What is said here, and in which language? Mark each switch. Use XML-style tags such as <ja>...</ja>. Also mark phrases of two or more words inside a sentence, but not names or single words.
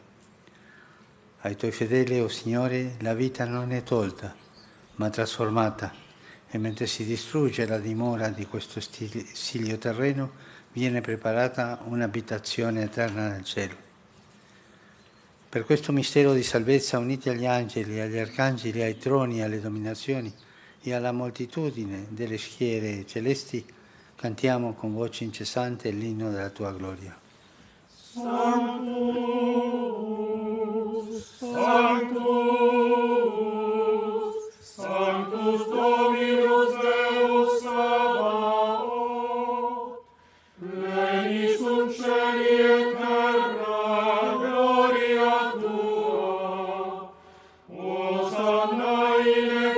<it>Ai Tuoi fedeli, o Signore, la vita non è tolta, ma trasformata, e mentre si distrugge la dimora di questo esilio terreno, viene preparata un'abitazione eterna nel cielo. Per questo mistero di salvezza, uniti agli angeli, agli arcangeli, ai troni, alle dominazioni e alla moltitudine delle schiere celesti, cantiamo con voce incessante l'inno della Tua gloria.</it> <la>Sanctus, Sanctus Dominus Deus Sabaoth, pleni sunt cieli et terra, gloria Tua, Hosanna in</la>